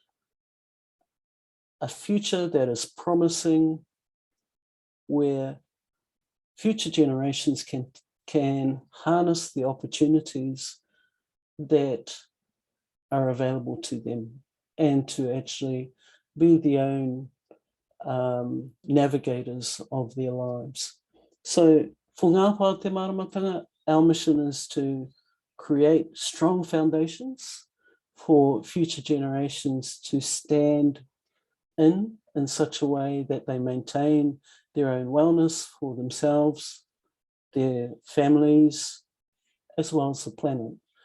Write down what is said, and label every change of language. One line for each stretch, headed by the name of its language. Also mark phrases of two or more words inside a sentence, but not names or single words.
English: a future that is promising, where future generations can harness the opportunities that are available to them, and to actually be the own navigators of their lives. So for ngā pā te Māramatanga, our mission is to create strong foundations for future generations to stand in such a way that they maintain their own wellness for themselves, their families, as well as the planet.